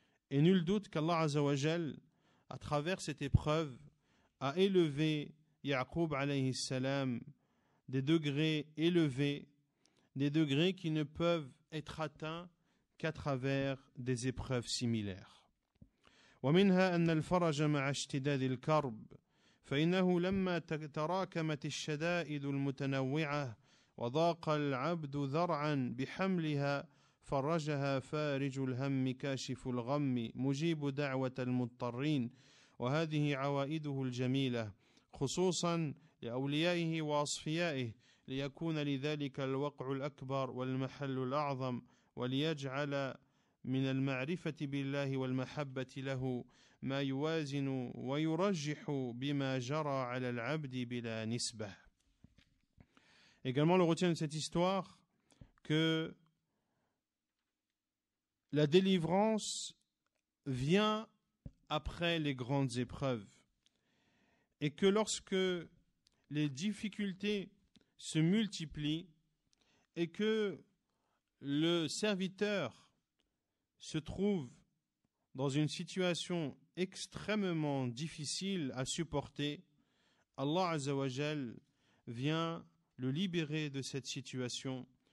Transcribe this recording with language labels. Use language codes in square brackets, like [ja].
[fr] Et nul doute qu'Allah Azza wa Jal, à travers cette épreuve, a élevé Ya'qub alayhi salam des degrés élevés, des degrés qui ne peuvent être atteints qu'à travers des épreuves similaires. [ar] ومنها أن الفرج مع اشتداد الكرب فإنه لما تراكمت الشدائد المتنوعة وضاق العبد ذرعا بحملها فرجها فارج الهم كاشف الغم مجيب دعوة المضطرين وهذه عوائده الجميلة خصوصا لأوليائه وأصفيائه ليكون لذلك الوقع الأكبر والمحل الأعظم وليجعل من المعرفة بالله والمحبة له ما يوازن ويرجح بما جرى على العبد بلا نسبة. [fr] Également, on retient de cette histoire que la délivrance vient après les grandes épreuves et que lorsque les difficultés se multiplient et que le serviteur se trouve dans une situation extrêmement difficile à supporter, Allah Azza wa Jal vient le libérer de cette situation.